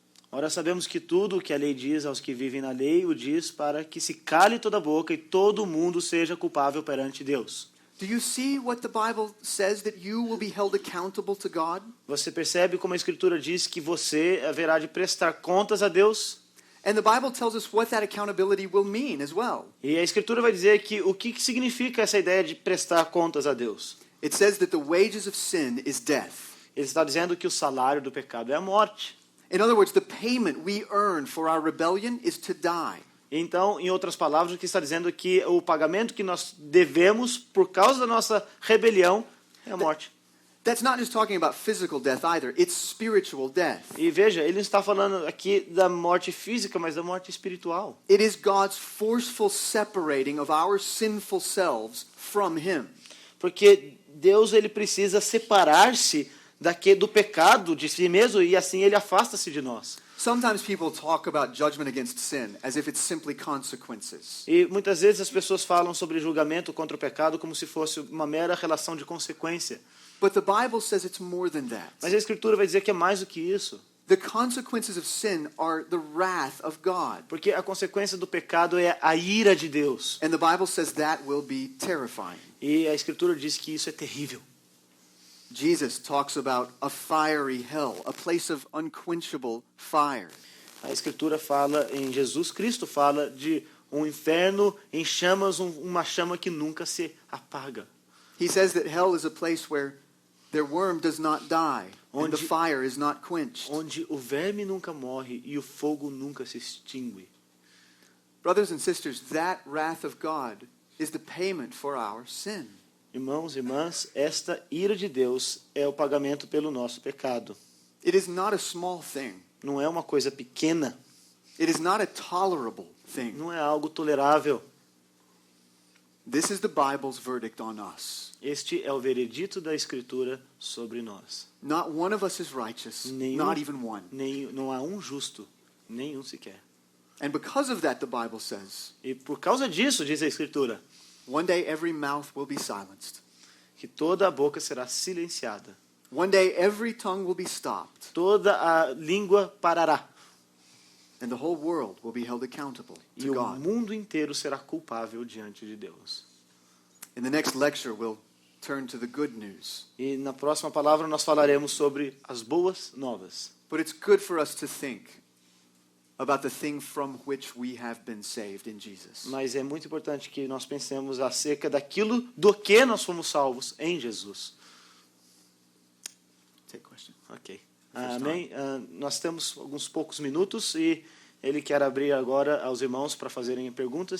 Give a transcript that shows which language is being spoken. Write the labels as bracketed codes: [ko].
[pt] Ora, sabemos que tudo o que a lei diz aos que vivem na lei, o diz para que se cale toda a boca e todo mundo seja culpável perante Deus. [en] Do you see what the Bible says, that you will be held accountable to God? [pt] Você percebe como a Escritura diz que você haverá de prestar contas a Deus? [en] And the Bible tells us what that accountability will mean as well. [pt] E a Escritura vai dizer que o que significa essa ideia de prestar contas a Deus. [en] It says that the wages of sin is death. [pt] Ele está dizendo que o salário do pecado é a morte. [en] In other words, the payment we earn for our rebellion is to die. [pt] Então, em outras palavras, o que está dizendo é que o pagamento que nós devemos por causa da nossa rebelião é a morte. [en] That's not just talking about physical death either. It's spiritual death. [pt] E veja, ele não está falando aqui da morte física, mas da morte espiritual. [en] It is God's forceful separating of our sinful selves from Him. [pt] Porque Deus, ele precisa separar-se do pecado de si mesmo e assim ele afasta-se de nós. [en] Sometimes people talk about judgment against sin as if it's simply consequences. [pt] E muitas vezes as pessoas falam sobre julgamento contra o pecado como se fosse uma mera relação de consequência. [en] But the Bible says it's more than that. [pt] Mas a Escritura vai dizer que é mais do que isso. [en] The consequences of sin are the wrath of God. [pt] Porque a consequência do pecado é a ira de Deus. [en] And the Bible says that will be terrifying. [pt] E a Escritura diz que isso é terrível. [en] Jesus talks about a fiery hell, a place of unquenchable fire. [pt] A Escritura fala, Jesus Cristo fala de um inferno em chamas, uma chama que nunca se apaga. [en] He says that hell is a place where their worm does not die and the fire is not quenched. [pt] Onde o verme nunca morre e o fogo nunca se extingue. [en] Brothers and sisters, that wrath of God is the payment for our sin. [pt] Irmãos e irmãs, esta ira de Deus é o pagamento pelo nosso pecado. [en] It is not a small thing. [pt] Não é uma coisa pequena. [en] It is not a tolerable thing. [pt] Não é algo tolerável. [en] This is the Bible's verdict on us. [pt] Este é o veredito da Escritura sobre nós. [en] Not one of us is righteous, not even one. [pt] Não há um justo, nenhum sequer. [en] And because of that, the Bible says, [pt] E por causa disso, diz a Escritura, [en] one day every mouth will be silenced. [pt] que toda a boca será silenciada. [en] One day every tongue will be stopped. [pt] Toda a língua parará. [en] And the whole world will be held accountable [pt] E [en] to [pt] o [en] God. [pt] mundo inteiro será culpável diante de Deus. [en] In the next lecture, we'll turn to the good news. [pt] E na próxima palavra nós falaremos sobre as boas novas. [en] But it's good for us to think about the thing from which we have been saved in Jesus. [pt] Mas é muito importante que nós pensemos acerca daquilo do que nós fomos salvos em Jesus. [en] Take question. [pt] Ok. Amém. Nós temos alguns poucos minutos e ele quer abrir agora aos irmãos para fazerem perguntas.